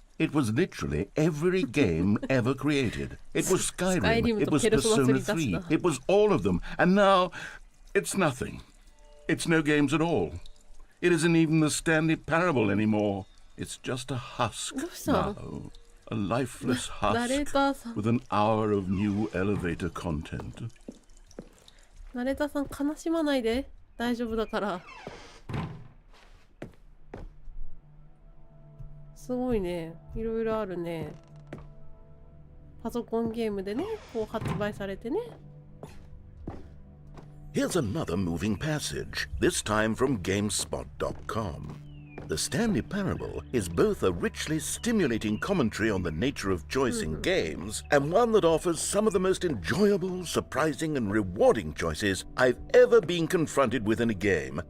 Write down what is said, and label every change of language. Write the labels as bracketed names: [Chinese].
[English] It was literally every game ever created. It was Skyrim, it was Persona 3, it was all of them. And now, it's nothing. It's no games at all. It isn't even the Stanley Parable anymore. It's just a husk now. A lifeless husk with an hour of new elevator content. [Japanese] ナレーターさん悲しまないで、大丈夫だから。すごいね、いろいろあるね。パソコンゲームでね、こう発売されてね。 [English] Here's another moving passage, this time from GameSpot.com. The Stanley Parable is both a richly stimulating commentary on the nature of choice in games and one that offers some of the most enjoyable, surprising, and rewarding choices I've ever been confronted with in a game.